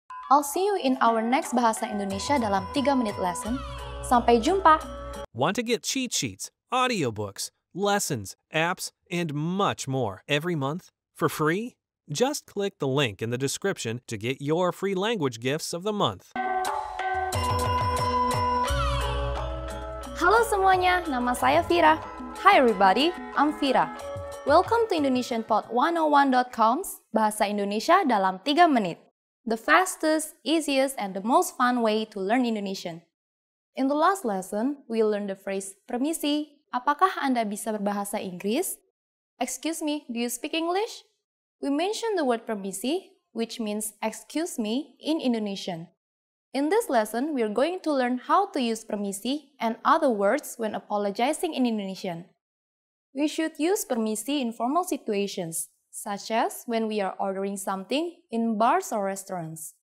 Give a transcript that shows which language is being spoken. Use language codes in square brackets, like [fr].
[en] I'll see you in our next Bahasa Indonesia dalam 3 menit lesson. [id] Sampai jumpa! [en] Want to get cheat sheets, audiobooks, lessons, apps, and much more every month for free? Just click the link in the description to get your free language gifts of the month. [id] Halo semuanya, nama saya Fira. [en] Hi everybody, I'm Fira. Welcome to IndonesianPod101.com's Bahasa Indonesia dalam 3 menit. The fastest, easiest, and the most fun way to learn Indonesian. In the last lesson, we learned the phrase Permisi. [id] Apakah Anda bisa berbahasa Inggris? [en] Excuse me, do you speak English? We mentioned the word permisi, which means excuse me in Indonesian. In this lesson, we are going to learn how to use permisi and other words when apologizing in Indonesian. We should use permisi in formal situations, such as when we are ordering something in bars or restaurants.